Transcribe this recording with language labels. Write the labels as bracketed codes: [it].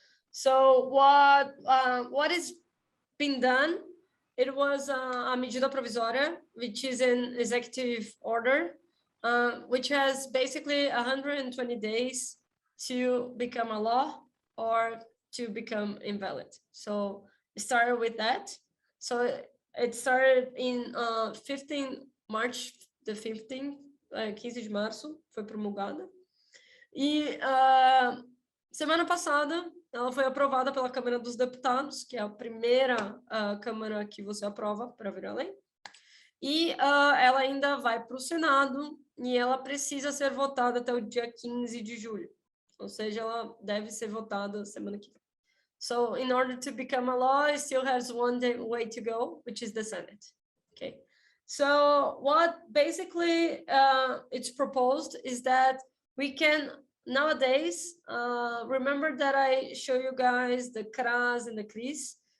[en] So what is been done, it was a medida provisória, which is an executive order, which has basically 120 days to become a law or to become invalid. So it started with that. So it started in March the 15th, [pt] 15 de março, foi promulgada. E semana passada, ela foi aprovada pela Câmara dos Deputados, que é a primeira Câmara que você aprova para virar lei. E ela ainda vai para o Senado e ela precisa ser votada até o dia 15 de julho. Ou seja, ela deve ser votada semana que vem. [en] So, in order to become a law, it still has one way to go, which is the Senate. Okay. So, what basically it's proposed is that we can nowadays, remember that I show you guys the CRAS and the CRIS.